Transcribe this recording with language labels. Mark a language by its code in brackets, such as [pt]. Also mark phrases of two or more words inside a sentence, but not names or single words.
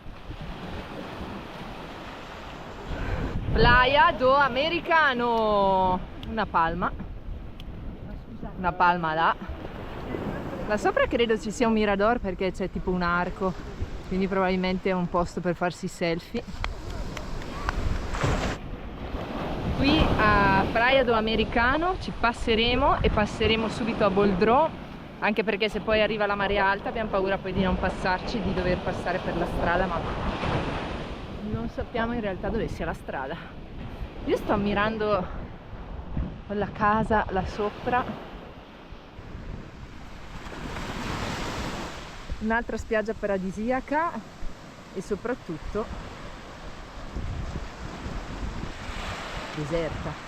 [it] Playa do Americano. Una palma là. Là sopra credo ci sia un mirador perché c'è tipo un arco, quindi probabilmente è un posto per farsi selfie. Qui a Praia do Americano ci passeremo e passeremo subito a Boldró, anche perché se poi arriva la marea alta abbiamo paura poi di non passarci, di dover passare per la strada, ma non sappiamo in realtà dove sia la strada. Io sto ammirando quella casa là sopra, un'altra spiaggia paradisiaca e soprattutto deserta.